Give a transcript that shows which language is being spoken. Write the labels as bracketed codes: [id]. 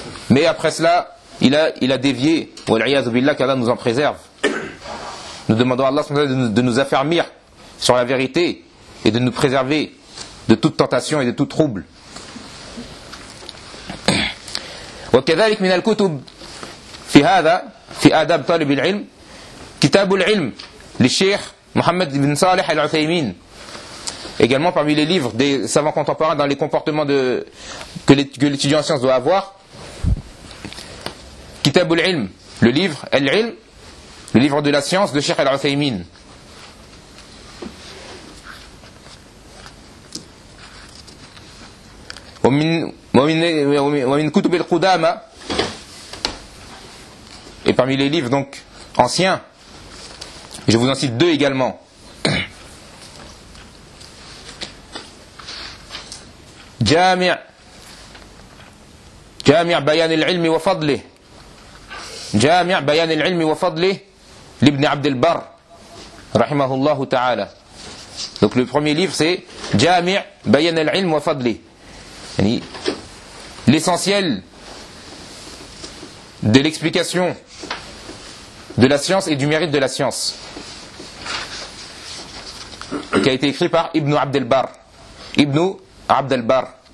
[fr] Mais après cela, il a dévié. [ar] Wal'iyadhu billah, [fr] qu'Allah nous en préserve. Nous demandons à Allah de nous affermir sur la vérité et de nous préserver de toute tentation et de tout trouble. [ar] وكذلك من الكتب في هذا في آداب طالب العلم كتاب العلم للشيخ محمد بن صالح العثيمين. [fr] Également parmi les livres des savants contemporains dans les comportements que l'étudiant en sciences doit avoir, كتاب العلم, le livre العلم, le livre de la science de Cheikh العثيمين. [ar] ومن كتب القدامى [fr] et parmi les livres donc anciens, je vous en cite deux également. [ar] جامع بيان العلم وفضله جامع بيان العلم وفضله لابن عبد البر رحمه الله تعالى. [fr] Donc le premier livre c'est جامع بيان العلم وفضله, l'essentiel de l'explication de la science et du mérite de la science. qui a été écrit par Ibn Abd al-Barr. Ibn Abd al-Barr.